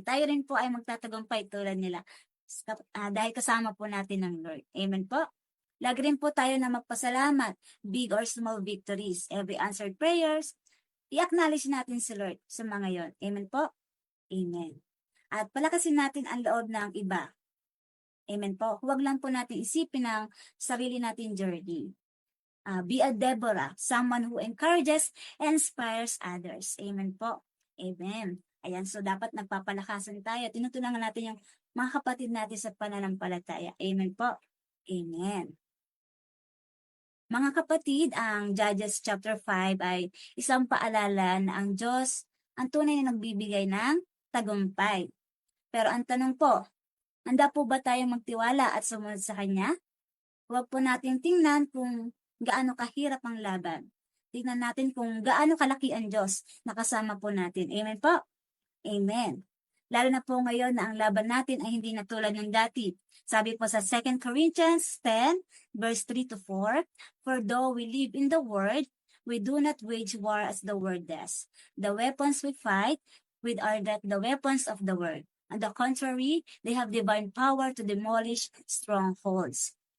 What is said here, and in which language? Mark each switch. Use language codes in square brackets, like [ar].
[tl] Tayo rin po ay magtatagumpay tulad nila dahil kasama po natin ng Lord. Amen po. Lagi rin po tayo na magpasalamat, [en] big or small victories, every answered prayers, [tl] i-acknowledge natin si Lord sa mga yon. Amen po? Amen. At palakasin natin ang loob ng iba. Amen po. Huwag lang po natin isipin ang sarili natin journey. [en] Be a Deborah, someone who encourages and inspires others. [tl] Amen po. Amen. Ayan, so dapat nagpapalakasan tayo. Tinutulungan natin yung mga kapatid natin sa pananampalataya. Amen po. Amen. Mga kapatid, ang Judges chapter 5 ay isang paalala na ang Diyos ang tunay na nagbibigay ng tagumpay. Pero ang tanong po, handa po ba tayo magtiwala at sumunod sa Kanya? Huwag po natin tingnan kung gaano kahirap ang laban. Tingnan natin kung gaano kalaki ang Diyos na kasama po natin. Amen po? Amen. Lalo na po ngayon na ang laban natin ay hindi na tulad ng dati. Sabi po sa [en] 2 Corinthians 10, verse 3 to 4, For though we live in the world, we do not wage war as the world does. The weapons we fight with are not the weapons of the world. On the contrary, they have divine power to demolish strongholds.